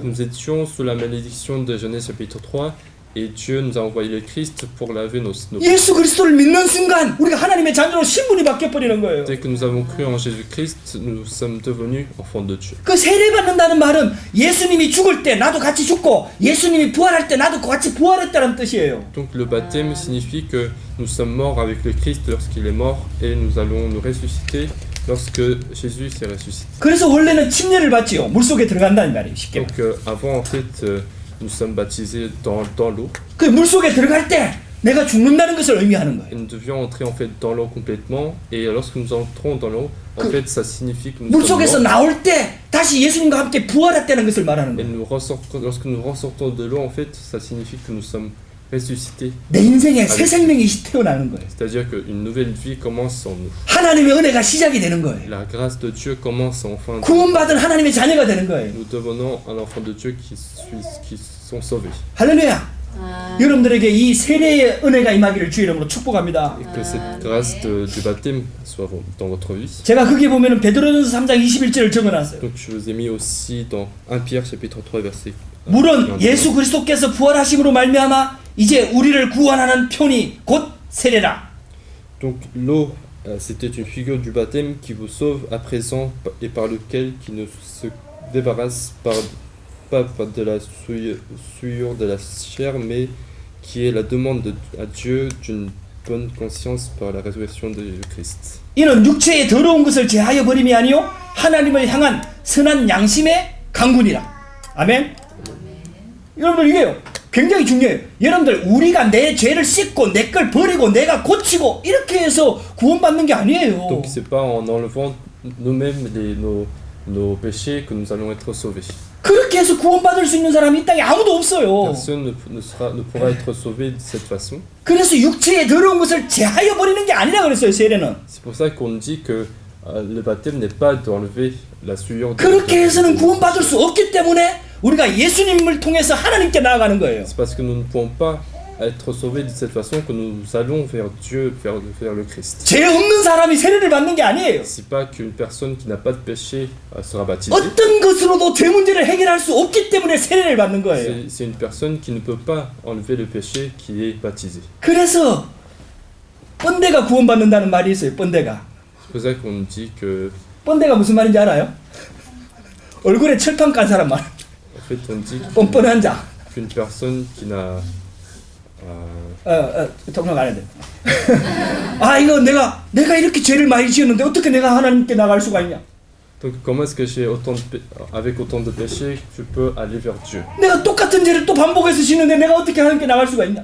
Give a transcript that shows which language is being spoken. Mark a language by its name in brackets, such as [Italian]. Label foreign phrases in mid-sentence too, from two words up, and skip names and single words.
[French] Nous étions sous la malédiction de Genèse chapitre 3 et Dieu nous a envoyé le Christ pour laver nos [Korean] 예수 그리스도를 믿는 순간 우리가 하나님의 자녀로 신분이 바뀌어버리는 거예요. [French] Dès que nous avons cru en Jésus-Christ, nous sommes devenus enfants de Dieu. [Korean] 그 세례 받는다는 말은 예수님이 죽을 때 나도 같이 죽고 예수님이 부활할 때 나도 같이 부활했다는 뜻이에요. [French] Donc le baptême signifie que nous sommes morts avec le Christ lorsqu'il est mort et nous allons nous ressusciter lorsque Jésus s'est ressuscité. [Korean] 그래서 원래는 침례를 받지요. 물속에 들어간다는 말이에요. 쉽게. [French] Donc avant en fait nous sommes baptisés dans l'eau [Korean] 그 물속에 들어갈 때 내가 죽는다는 것을 의미하는 [French] et [Korean] 거예요. [French] nous devions entrer en fait dans l'eau complètement. Et lorsque nous entrons dans l'eau, en Que- fait, ça signifie que nous sommes [Korean] 물속에서 [French] morts. [Korean] 나올 때 다시 예수님과 함께 부활했다는 것을 말하는 [French] Et [Korean] 거예요. [French] lorsque nous ressortons de l'eau, en fait, ça signifie que nous sommes ressuscités. [Korean] 내 인생에 새 생명이 태어나는 거예요. [French] C'est-à-dire qu'une nouvelle vie commence en nous. [Korean] 하나님의 은혜가 시작이 되는 거예요. [French] La grâce de Dieu commence enfin. [Korean] 구원받은 하나님의 자녀가 되는 거예요. [French] Nous devenons un enfant de Dieu qui sont sauvés. [Korean] 할렐루야. 여러분들에게 이 세례의 은혜가 임하기를 주의 이름으로 축복합니다. [French] Et que cette grâce du baptême soit dans votre vie. [Korean] 제가 거기에 보면은 베드로전서 3장 21절을 적어놨어요. [French] Donc je vous ai mis aussi dans 1 Pierre chapitre 3 verset. [Korean] 물론 예수 그리스도께서 부활하심으로 말미암아 이제 우리를 구원하는 편이 곧 세례라. [French] Donc l'eau, c'était une figure du baptême qui vous sauve à présent et par lequel qui ne se débarrasse pas de la souillure de la chair, mais qui est la demande à Dieu d'une bonne conscience par la résurrection de Christ. [Korean] 이는 육체의 더러운 것을 제하여 버림이 아니요 하나님을 향한 선한 양심의 강군이라. 아멘. 여러분들 이게요 굉장히 중요해요. 여러분들 우리가 내 죄를 씻고 내 걸 버리고 내가 고치고 이렇게 해서 구원받는 게 아니에요. [French] Donc c'est pas en enlevant nous-mêmes nos péchés que nous allons être sauvés. [Korean] 그렇게 해서 구원받을 수 있는 사람이 이 땅에 아무도 없어요. [French] Personne ne pourra être sauvé de cette façon. [Korean] 그래서 육체의 더러운 것을 제하여 버리는 게 아니라 그랬어요. 세례는. [French] C'est pour ça qu'on dit que le baptême n'est pas d'enlever la souillure. [Korean] 그렇게 해서는 구원받을 수 없기 때문에 우리가 예수님을 통해서 하나님께 나아가는 거예요. [French] C'est parce que nous ne pouvons pas être sauvés de cette façon que nous allons vers Dieu, vers le Christ. [Korean] 죄 없는 사람이 세례를 받는 게 아니에요. [French] C'est pas qu'une personne qui n'a pas de péché sera baptisée. [Korean] 어떤 것으로도 죄 문제를 해결할 수 없기 때문에 세례를 받는 거예요. [French] C'est une personne qui ne peut pas enlever le péché qui est baptisée. [Korean] 그래서 뻔데가 구원받는다는 말이 있어요. 뻔데가. [French] C'est pour ça qu'on dit que, [Korean] 뻔데가 무슨 말인지 알아요? 얼굴에 철판 깐 사람 말. [French] en fait, on dit [Korean] 뻔뻔한 자. [French] qu'une personne qui n'a [Korean] 통역 안 해야 돼. 아 이거 내가 이렇게 죄를 많이 지었는데 어떻게 내가 하나님께 나갈 수가 있냐? [French] donc comment est-ce que avec autant de péchés je peux aller vers Dieu? [Korean] 내가 똑같은 죄를 또 반복해서 지는데 내가 어떻게 하나님께 나갈 수가 있냐?